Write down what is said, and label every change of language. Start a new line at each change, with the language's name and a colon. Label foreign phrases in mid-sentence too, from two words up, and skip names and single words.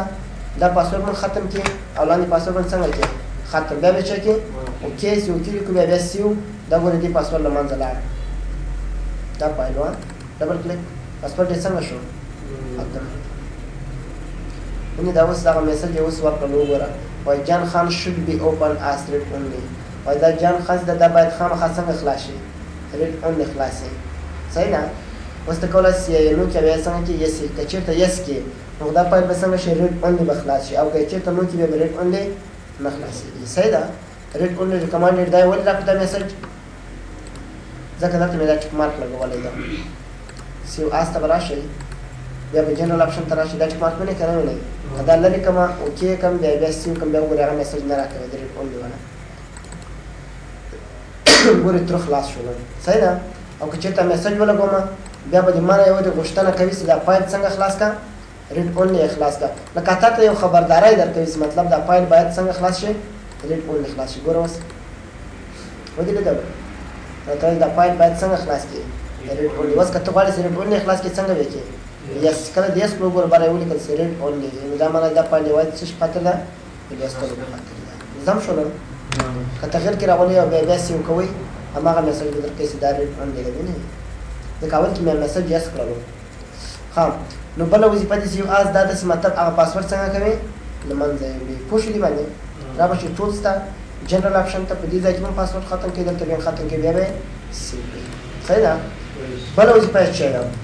Pashto: دا پاسورډ مونږ ختم کړي او لاندې پاسورډ باندې څنګه کړي ختم. بیا به چه کړي اوکې سیو کړي کړو، بیا سیو. دا ګورې دې پاسورډ له منځه لاړ. دا فایل وه، ډبل کلیک، پاسورډ یې څنګه شو؟ ختم. ونې دا اوس دغه میسج یې اوس ورکړل، وګوره وایي جان خان
English: should be open as read only.
Pashto: وایي دا جان خان ده دا باید خامخا څنګه خلاص شي؟
English: read only
Pashto: خلاص شي. صحیح ده؟ اوس ته کولی شي نو کې بیا څنګه کې یس که چېرته یس کې نو دا فایل به څنګه شي
English: read only
Pashto: به خلاص شي، او که چېرته نو کې بیا به
English: read only
Pashto: نه خلاصېږي. صحیح ده؟
English: read only recommended
Pashto: دا یې ولې راکړو دا میسج؟ ځکه دلته مې دا
English: tick mark
Pashto: لګولی ده.
English: save as
Pashto: ته به راشئ، بیا به
English: general option
Pashto: ته راشي، دا
English: tick mark
Pashto: وینئ که نه وینئ؟ که دا لرې کړم اوکې کړم بیا سیو کړم، بیا وګورئ هغه میسج نه راکوي د
English: read only
Pashto: والا. ګورئ تر خلاص شولو. صحیح ده؟ او که چېرته میسج ولګوم بیا به د ما نه یوه د غوښتنه کوي چې دا فایل څنګه خلاص کړه؟
English: read only
Pashto: یې خلاص کړه. لکه تا ته یو خبرداری درکوي چې مطلب دا فایل باید څنګه خلاص شي؟
English: read only
Pashto: خلاص شي. ګوره اوس ودې لیدل راته وایي دا فایل باید څنګه خلاص کړي؟
English: read only.
Pashto: اوس که ته غواړې چې
English: read only
Pashto: یې خلاص کړي څنګه به یې کړې؟ یس کله د یس په وګوره باره یې ولیکل چې
English: read only،
Pashto: نو دا معنی دا فایل یوازې څه خاطر ده؟ د لوستلو په خاطر ده. زم شولو؟ که تغییر کې راولئ او بیا سیو کوئ هماغه میسج به درکوي چې دا
English: read only
Pashto: ده. وینئ ځکه اول کې مې میسج یس کړلو. ښه نو بله وظیفه د
English: save as
Pashto: دا ده چې مطلب هغه پاسورډ څنګه کوي؟ له منځه یې وړي. پوه شو دې باندې؟ را به شي ټولز ته،
English: general option
Pashto: ته، په دې ځای کې هم پاسورډ ختم کړي، دلته بیا هم ختم کړي، بیا به یې سیو کړي. صحیح ده؟ بله وظیفه یې څه ده؟